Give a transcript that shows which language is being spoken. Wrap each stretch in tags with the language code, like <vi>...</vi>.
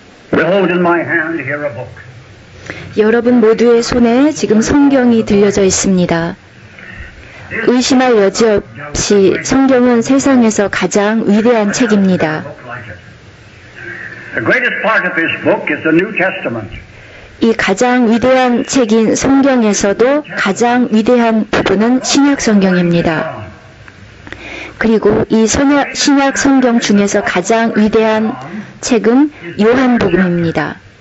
<en>Behold in my hand here a book.</en> <ko>여러분 모두의 손에 지금 성경이 들려져 있습니다. 의심할 여지 없이 성경은 세상에서 가장 위대한 책입니다.</ko> <en>The greatest part of this book is the New Testament.</en> <ko>이 가장 위대한 책인 성경에서도 가장 위대한 부분은 신약 성경입니다. 그리고 이 신약 성경 중에서 가장 위대한 책은 요한복음입니다.</ko>